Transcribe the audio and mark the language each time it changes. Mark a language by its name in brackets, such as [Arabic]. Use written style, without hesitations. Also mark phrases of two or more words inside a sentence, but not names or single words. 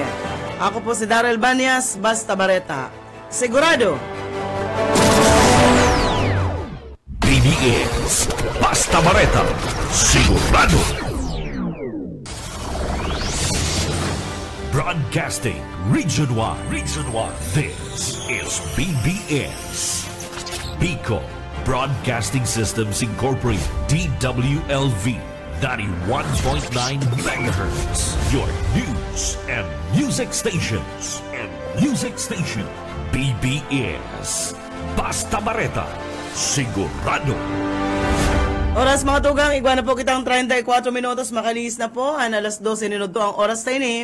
[Bikol] Ako po si Darrell Banyas, Basta Bareta. Sigurado! BBS Basta Bareta, sigurado. [English] Broadcasting Region 1. This is BBS. Bicol Broadcasting Systems Incorporated, DWLV, 91.9 megahertz. Your news and music stations. [Bikol] BBS Basta Bareta, sigurado. Oras mga tugang, igwa na po kitang 34 minutos, makaliis na po, alas 12 minuto ang oras tayo ni.